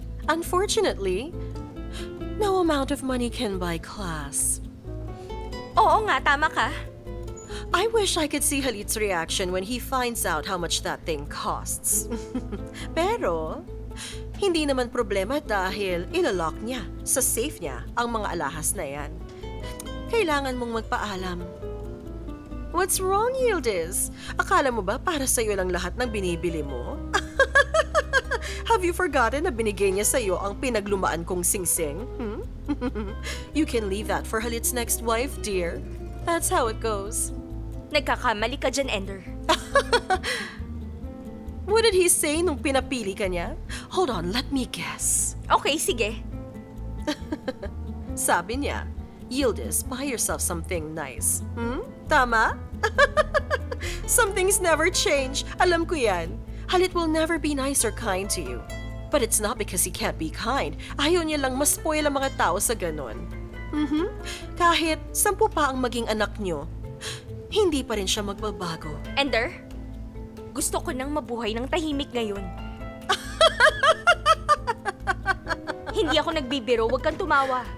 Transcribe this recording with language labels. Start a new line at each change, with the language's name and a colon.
English: Unfortunately, no amount of money can buy class.
Filipino: Oo nga, tama ka.
English: I wish I could see Halit's reaction when he finds out how much that thing costs.
Filipino: Pero, hindi naman problema dahil ilalock niya sa safe niya ang mga alahas na yan. Kailangan mong magpaalam.
English: What's wrong,
Filipino: Yildiz? Akala mo ba para sa'yo lang lahat ng binibili mo?
English: Have you forgotten
Filipino: na binigay niya sa'yo ang pinaglumaan kong singsing?
English: You can leave that for Halit's next wife, dear. That's how it goes.
Filipino: Nagkakamali ka dyan, Ender.
English: What did he say
Filipino: nung pinapili ka niya?
English: Hold on, let me guess.
Filipino: Okay, sige. Sabi niya,
English: Yildiz, buy yourself something nice.
Filipino: Tama?
English: Some things never change.
Filipino: Alam ko yan.
English: Halit will never be nice or kind to you. But it's not because he can't be kind.
Filipino: Ayaw niya lang ma-spoil ang mga tao sa ganon. Kahit 10 pa ang maging anak niyo, hindi pa rin siya magbabago. Ender, gusto ko nang mabuhay ng tahimik ngayon. Hindi ako nagbibiro, huwag kang tumawa.